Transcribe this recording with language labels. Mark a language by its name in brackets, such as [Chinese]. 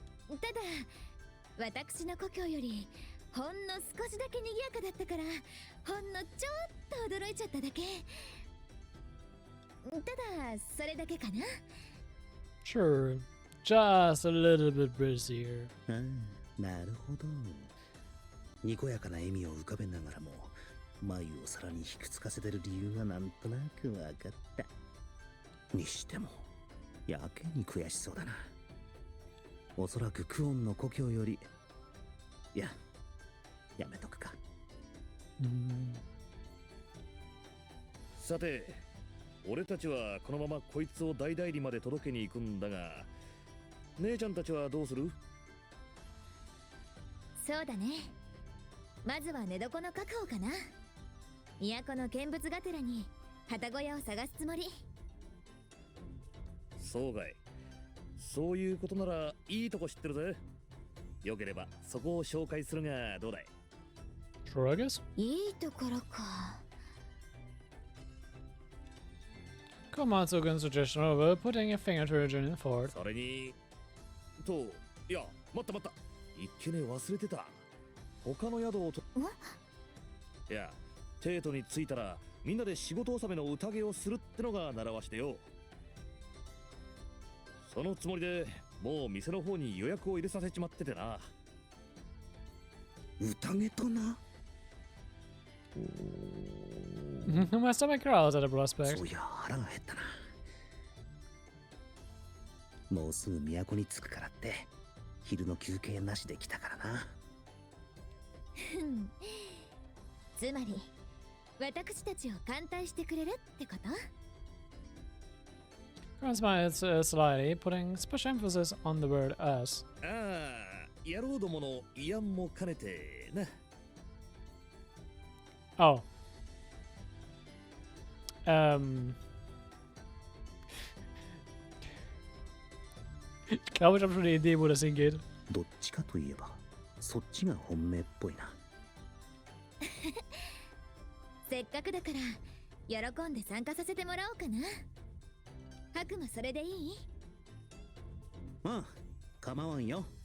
[Japanese] ただ私の故郷よりほんの少しだけ賑やかだったから、ほんのちょっと驚いちゃっただけ。ただそれだけかな。 [English] Sure, just a little bit busier. [Japanese] なるほど。にこやかな笑みを浮かべながらも眉をさらに引くつかせてる理由はなんとなくわかった。にしてもやけに悔しそうだな。おそらくクオンの故郷より、いや、やめとくか。さて、俺たちはこのままこいつを大々理まで届けに行くんだが、姉ちゃんたちはどうする？そうだね。まずは寝床の確保かな。都の見物がてらに旗小屋を探すつもり。そうかい。そういうことならいいとこ知ってるぜ。よければそこを紹介するがどうだい？ [English] Sure, I guess. [Japanese] いいところか。 [English] Komatsugun's suggestion over, putting a finger to her journey forward. [Japanese] それにと、いや、待った待った。一気に忘れてた。他の宿をと。いや、テートに着いたらみんなで仕事納めの宴をするってのが習わしでよ。そのつもりでもう店の方に予約を入れさせちまっててな。宴とな。 [English] My stomach growls at the prospect. [Japanese] そういや、腹が減ったな。もうすぐ都に着くからって昼の休憩なしで来たからな。つまり私たちを歓待してくれるってこと？ [English] Karen smiles slyly, putting special emphasis on the word us. [Japanese] ああ、野郎どもの慰安も兼ねてな。 [English] Oh. [German] Ich glaube, ich habe schon eine Idee, wo das hingeht. [Japanese] どっちかといえばそっちが本命っぽいな。せっかくだから喜んで参加させてもらおうかな。ハクもそれでいい？ああ、構わんよ。